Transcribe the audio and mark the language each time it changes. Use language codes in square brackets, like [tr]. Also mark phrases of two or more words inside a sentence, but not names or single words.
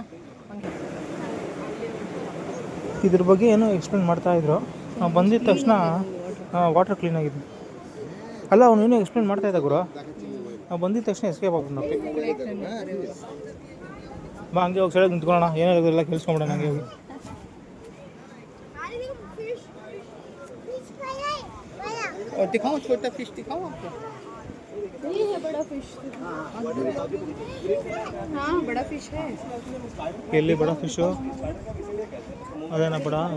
[kn] ಇದ್ರ ಬಗ್ಗೆ ಏನೋ ಎಕ್ಸ್ಪ್ಲೇನ್ ಮಾಡ್ತಾಯಿದ್ರು. ನಾವು ಬಂದಿದ್ದ ತಕ್ಷಣ [en] water clean [kn] ಆಗಿದೆ. ಅಲ್ಲ ಅವನು ಏನೋ ಎಕ್ಸ್ಪ್ಲೇನ್ ಮಾಡ್ತಾಯಿದ್ದ ಗುರು. ನಾವು ಬಂದಿದ್ದ ತಕ್ಷಣ ಎಸ್ಕೇಪ್ ಆಗ್ಬಿಟ್ಟು ಬಾ ಹಂಗೆ ಹೋಗಿ ಸೈಡಾಗಿ ನಿಂತ್ಕೊಳ್ಳೋಣ. ಏನಾಗೋದಿಲ್ಲ ಕೇಳಿಸ್ಕೊಂಬಿಡೋಣ ಹಂಗೆ ಹೋಗಿ. [hi] और दिखाओ छोटा फिश दिखाओ आपको। ये है बड़ा फिश हाँ बड़ा फिश है [kn] ಎಲ್ಲಿ ಬಡ ಫಿಶು ಅದೇನಾ ಬಡ